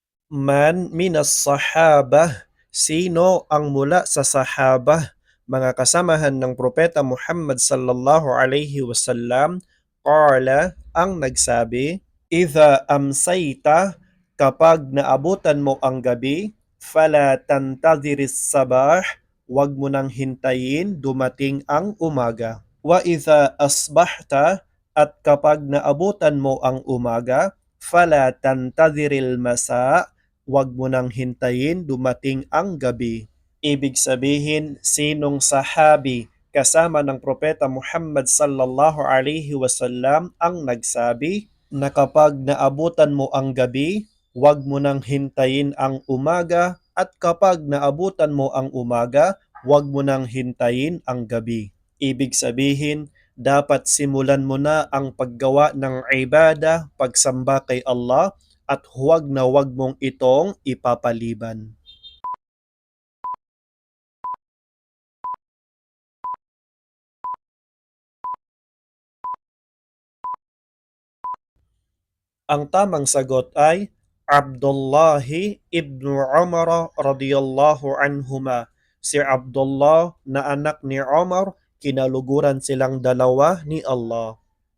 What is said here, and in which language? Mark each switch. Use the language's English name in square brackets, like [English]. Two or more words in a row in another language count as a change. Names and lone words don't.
[Arabic] من من الصحابة, [Filipino] sino ang mula sa sahabah, mga kasamahan ng Propeta Muhammad [Arabic] صلى الله عليه وسلم, [Filipino] qala, ang nagsabi, [Arabic] إذا أمسيت, [Filipino] kapag naabutan mo ang gabi, [Arabic] فلا تنتظر الصباح, [Filipino] wag mo nang hintayin dumating ang umaga. [Arabic] وإذا أصبحت, [Filipino] at kapag naabutan mo ang umaga, [Arabic] فلا تنتظر المساء, [Filipino] wag mo nang hintayin dumating ang gabi. Ibig sabihin, sinong sahabi kasama ng Propeta Muhammad [Arabic] صلى الله عليه وسلم [Filipino] ang nagsabi na kapag naabutan mo ang gabi, wag mo nang hintayin ang umaga, at kapag naabutan mo ang umaga, wag mo nang hintayin ang gabi. Ibig sabihin, dapat simulan mo na ang paggawa ng ibada, pagsamba kay Allah, at huwag na huwag mong itong ipapaliban. Ang tamang sagot ay Abdullahi ibn Umar [Arabic] رضي الله عنهما. [Filipino] Si Abdullah na anak ni Umar, kinaluguran silang dalawa ni Allah.